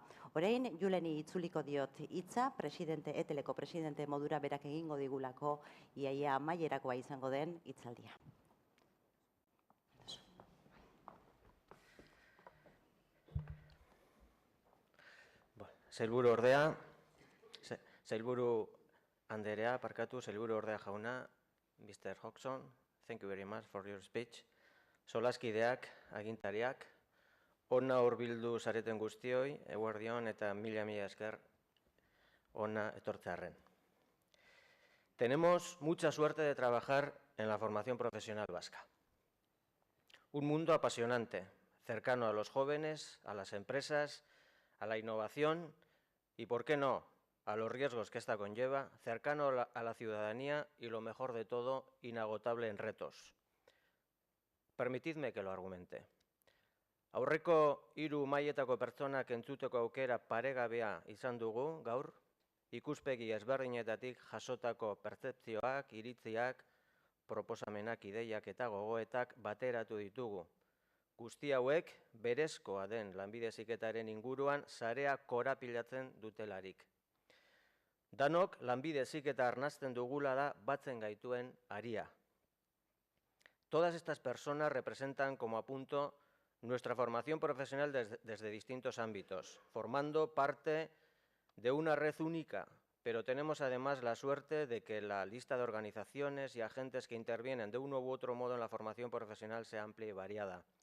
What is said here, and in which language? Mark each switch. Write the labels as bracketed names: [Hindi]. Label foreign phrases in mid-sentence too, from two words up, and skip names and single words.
[Basque] Orain, Juleni itzuliko diot hitza, eteleko presidente modura berak egingo digulako iaia amaierakoa izango den hitzaldia. Sailburu ordea, sailburu anderea, parkatu, sailburu ordea jauna, [English] Mr. Hodgson, thank you very much for your speech. [Basque] Solaskideak, agintariak, ona hurbildu zareten guztioi, eguerdion eta mila esker ona etortzearren. [Spanish] Tenemos mucha suerte de trabajar en la formación profesional vasca. Un mundo apasionante, cercano a los jóvenes, a las empresas, a la innovación y, ¿por qué no?, a los riesgos que esta conlleva, cercano a la ciudadanía y, lo mejor de todo, inagotable en retos. Permitidme que lo argumente. [Basque] Aurreko 3 mailetako pertsonak entzuteko aukera paregabea izan dugu gaur, ikuspegi ezberdinetatik jasotako pertzepzioak, iritziak, proposamenak, ideiak eta gogoetak bateratu ditugu. Guzti hauek berezkoa den lanbide heziketaren inguruan sarea korapilatzen dutelarik. Danok lanbide heziketa arnasten dugula da batzen gaituen haria. [Spanish] Todas estas personas representan como apunto nuestra formación profesional desde distintos ámbitos, formando parte de una red única, pero tenemos además la suerte de que la lista de organizaciones y agentes que intervienen de uno u otro modo en la formación profesional sea amplia y variada.